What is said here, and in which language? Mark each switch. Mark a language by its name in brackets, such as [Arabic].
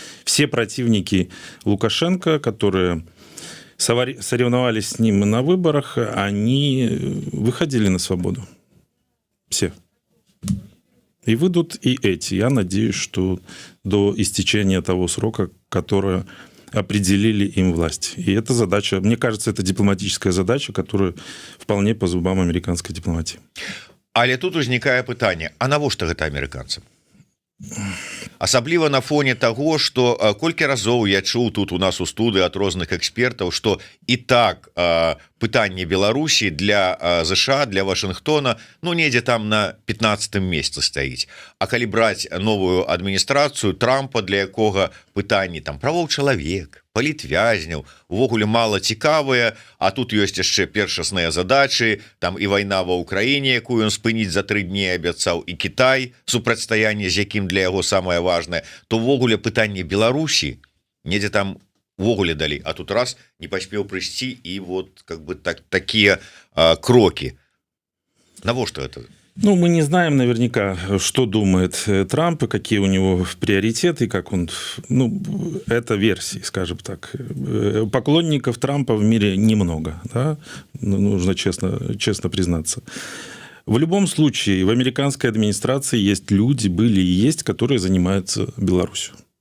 [Russian] Все противники Лукашенко, которые соревновались с ним на выборах, они выходили на свободу. Все. И выйдут и эти. Я надеюсь, что до истечения того срока, которое определили им власть. И эта задача, мне кажется, это дипломатическая задача, которая вполне по зубам американской дипломатии. [Belarusian] Але тут узнікае пытанне, а навошта гэта амерыканцам? асабліва на фоне [Russian] того, что [Belarusian] колькі разоў я чуў тут у нас у студыі ад розных экспертаў, что і так пытанне Беларусі для ЗША, для Вашингтона, ну недзе там на 15-м месцы стаіць. А калі браць новую адміністрацыю Трампа, для якога пытанні там правоў чалавек, палітвязняў увогуле мала цікавыя, а тут ёсць яшчэ першасныя задачы, там і вайна ва Ўкраіне, якую ён спыніць за 3 дні абяцаў, і Кітай, супрацьстаянне з якім для яго самае важнае, то ўвогуле пытанне Беларусі недзе там увогуле далі, а тут раз не паспеў прыйсці, і [Russian] вот как бы [Belarusian] такія крокі. Навошта [Russian] это? Ну, мы не знаем наверняка, что думает Трамп, и какие у него приоритеты, как он... Ну, это версии, скажем так. Поклонников Трампа в мире немного, да? Нужно честно признаться. В любом случае, в американской администрации есть люди, были и есть, которые занимаются Беларусью.